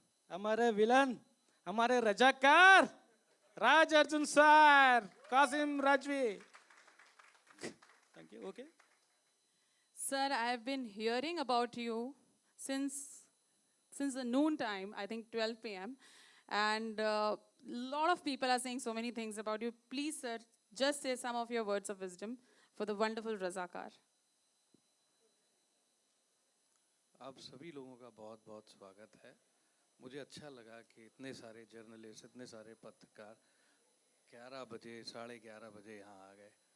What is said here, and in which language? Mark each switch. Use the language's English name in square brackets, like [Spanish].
[Hindi] हमारे विलन, हमारे रजाकार राज Arjun sir, Qasim Rajvi. [English] Thank you. Okay sir, I have been hearing about you since the noon time, I think 12 p.m. And lot of people are saying so many things about you. Please, sir, just say some of your words of wisdom for the wonderful Razakar. [Hindi] आप सभी लोगों का बहुत बहुत स्वागत है। मुझे अच्छा लगा कि इतने सारे जर्नलिस्ट, इतने सारे पत्रकार 11 बजे, 11:30 बजे यहाँ आ गए।